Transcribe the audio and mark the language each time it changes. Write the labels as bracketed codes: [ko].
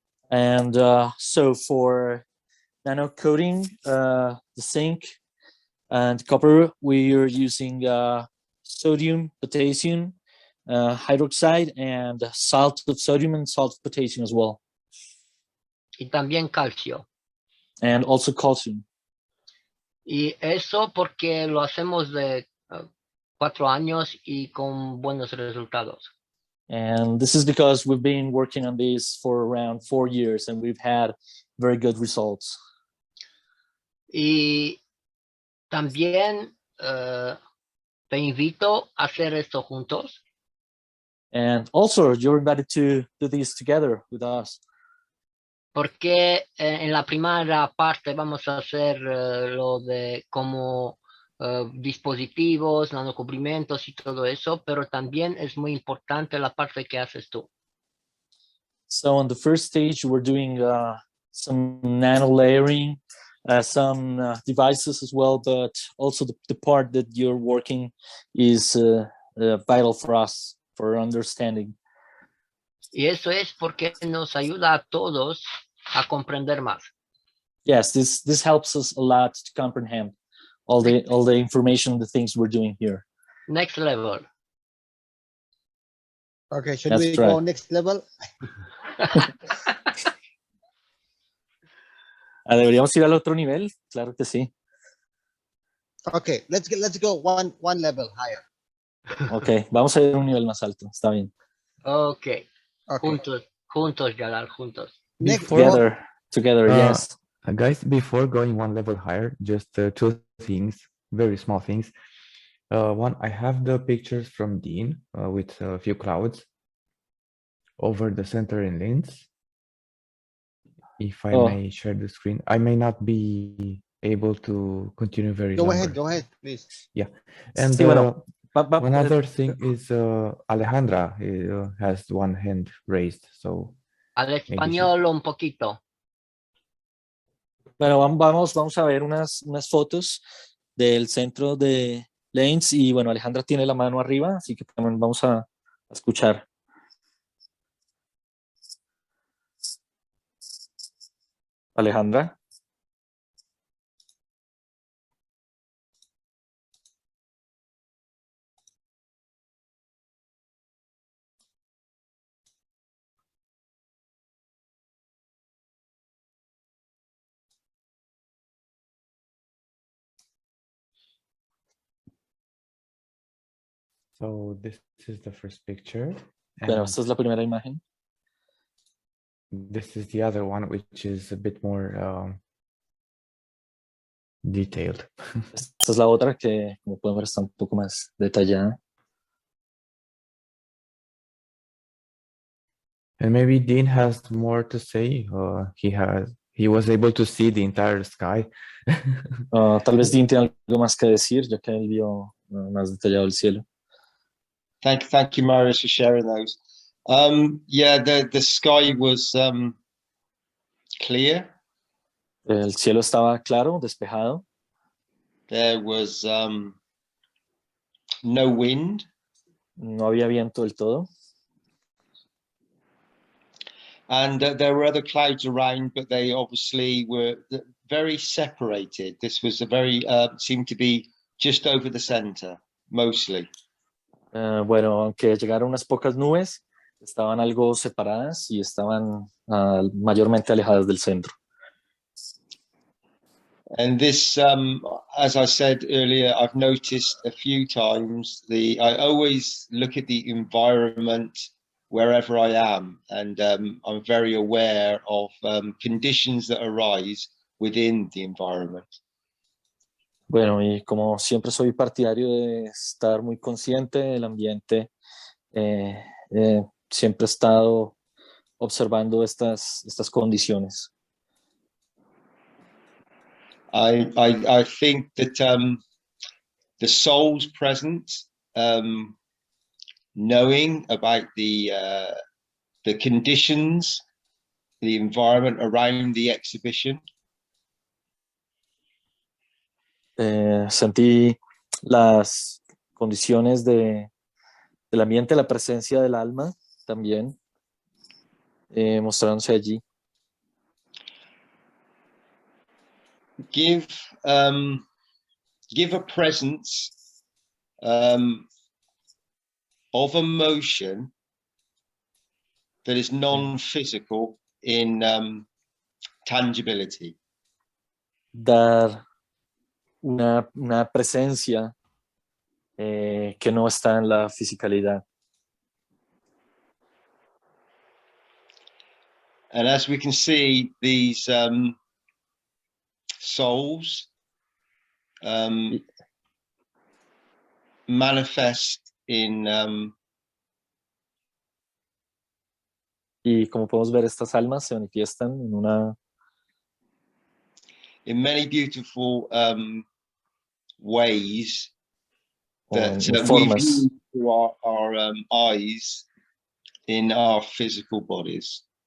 [en] And so for nanocoating the zinc and copper, we are using sodium, potassium, hydroxide, and salt of sodium and salt of potassium as well. [es] Y también calcio. [en] And also calcium. [es] Y eso porque lo hacemos de 4 años y con buenos resultados. [en] And this is because we've been working on this for around 4 years and we've had very good results. [es] Y también te invito a hacer esto juntos. [en] And also, you're invited to do this together with us. [es] Porque en la primera parte vamos a hacer lo de como dispositivos, nanocubrimientos y todo eso, pero también es muy importante la parte que haces tú. [en] So on the first stage, we're doing some nano layering, some devices as well, but also the part that you're working is vital for us, for understanding. [es] Y eso es porque nos ayuda a todos a comprender más. [en] Yes, this helps us a lot to comprehend all the information, the things we're doing here. Next level. Okay, should That's we right. go next level? [es] ¿Deberíamos ir al otro nivel? Claro que sí. [en] Okay, let's go one level higher. [es] Ok, vamos a ir a un nivel más alto, está bien. Okay. Juntos, Jalal, juntos. [en] Together, yes. Guys, before going one level higher, just two things, very small things. One, I have the pictures from Dean with a few clouds over the center in Linz. If I may share the screen, I may not be able to continue very Go longer. ahead, please. Yeah, and [es] Sí, bueno, [en] one other thing is Alejandra has one hand raised, so [es] Al español un poquito. Bueno, vamos a ver unas fotos del centro de Lanes y bueno, Alejandra tiene la mano arriba, así que también vamos a escuchar. Alejandra. [en] So this is the first picture. [es] Bueno, esta es la primera imagen. [en] This is the other one, which is a bit more detailed. [es] Esta es la otra que, como pueden ver, está un poco más detallada. [en] And maybe Dean has more to say. He was able to see the entire sky. [es] Tal vez Dean tiene algo más que decir, ya que él vio más detallado el cielo. [en] Thank you, Marius, for sharing those. Yeah, the sky was clear. [es] El cielo estaba claro, despejado. [en] There was no wind. [es] No había viento del todo. [en] And there were other clouds around, but they obviously were very separated. This was a very, seemed to be just over the center, mostly. [es] Bueno, aunque llegaron unas pocas nubes, estaban algo separadas y estaban mayormente alejadas del centro. [en] And this, as I said earlier, I've noticed a few times, I always look at the environment wherever I am, and I'm very aware of conditions that arise within the environment. [es] Bueno, y como siempre soy partidario de estar muy consciente del ambiente, siempre he estado observando estas condiciones. [en] I think that the soul's present, knowing about the conditions, the environment around the exhibition. [es] Sentí las condiciones del ambiente, la presencia del alma también mostrándose allí. [en] Give a presence of emotion that is non-physical in tangibility. [es] Dar una presencia que no está en la fisicalidad. [en] And as we can see, these souls manifest in [es] Y como podemos ver, estas almas se manifiestan en una... [en] in many beautiful ways that we [es] formas. [en] view through our eyes in our physical bodies.